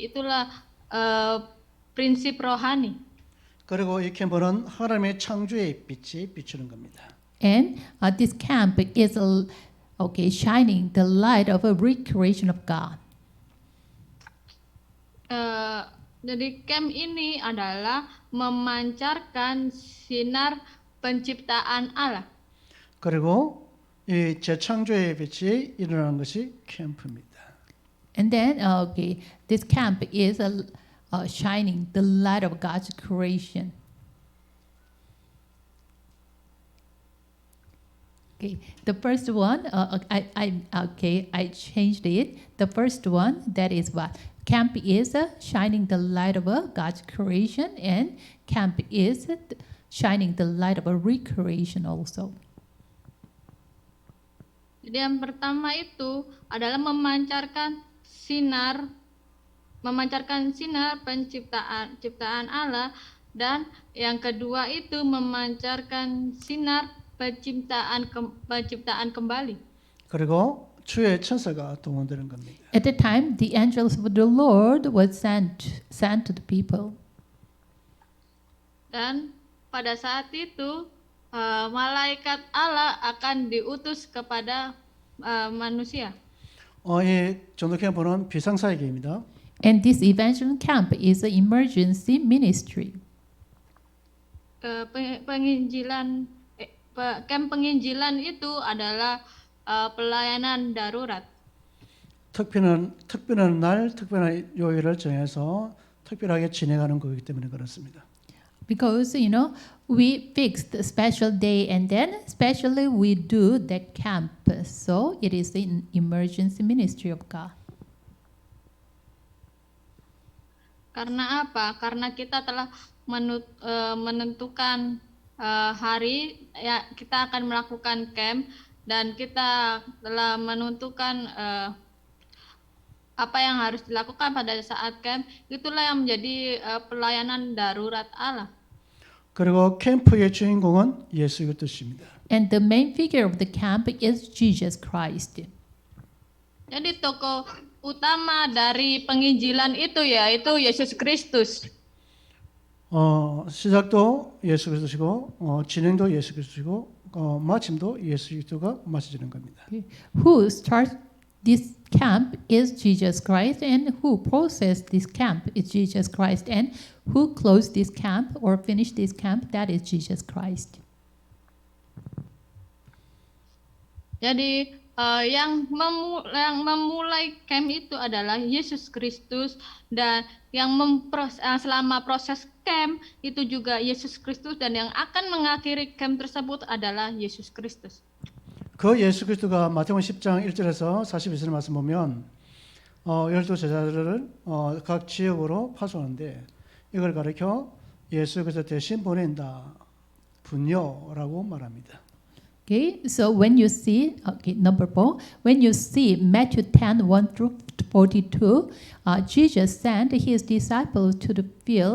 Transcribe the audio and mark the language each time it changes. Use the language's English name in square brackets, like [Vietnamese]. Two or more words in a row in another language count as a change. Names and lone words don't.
[Indonesian] Itulah prinsip rohani. [Korean] 그리고 이 캠프는 하나님의 창조의 빛이 비추는 겁니다. [English] And this camp is shining the light of a recreation of God. [Indonesian] Jadi camp ini adalah memancarkan sinar penciptaan Allah. [Korean] 그리고 이 재창조의 빛이 일어나는 것이 캠프입니다. [English] And then, this camp is shining the light of God's creation. Okay, the first one, I changed it. The first one, that is what? Camp is shining the light of God's creation, and camp is shining the light of a recreation also. [Indonesian] Jadi yang pertama itu adalah memancarkan sinar ciptaan Allah, dan yang kedua itu memancarkan sinar penciptaan kembali. [Korean] 그리고 주의 천사가 동원되는 겁니다. [English] At the time, the angels of the Lord was sent to the people. [Indonesian] Dan pada saat itu malaikat Allah akan diutus kepada manusia. [Korean] 이 전도 캠프는 비상사역입니다. [English] And this evangelism camp is an emergency ministry. [Indonesian] Camp penginjilan itu adalah pelayanan darurat. [Korean] 특별한 날, 특별한 요일을 정해서 특별하게 진행하는 거기 때문에 그렇습니다. [English] Because, we fixed a special day and then specially we do the camp. So it is an emergency ministry of God. [Indonesian] Karena apa? Karena kita telah menentukan hari ya kita akan melakukan camp, dan kita telah menentukan apa yang harus dilakukan pada saat camp. Itulah yang menjadi pelayanan darurat Allah. [Korean] 그리고 캠프의 주인공은 예수 그리스도십니다. [English] And the main figure of the camp is Jesus Christ. [Indonesian] Jadi tokoh utama dari penginjilan itu yaitu Yesus Kristus. [Korean] 시작도 예수 그리스도시고 진행도 예수 그리스도시고 마침도 예수 그리스도가 마쳐지는 겁니다. [English] Who starts this camp is Jesus Christ, and who processed this camp is Jesus Christ, and who closed this camp or finished this camp, that is Jesus Christ. [Indonesian] Jadi yang memulai camp itu adalah Yesus Kristus, dan yang selama proses camp itu juga Yesus Kristus, dan yang akan mengakhiri camp tersebut adalah Yesus Kristus. [Korean] 그 예수 그리스도가 마태복음 10장 1절에서 42절 말씀 보면 12제자들을 각 지역으로 파송하는데 이걸 가리켜 예수 그리스도 대신 보낸다. 분요라고 말합니다. [English] Okay, so when you see, number 4, when you see Matthew 10, 1 through 42, Jesus sent his disciples to the field.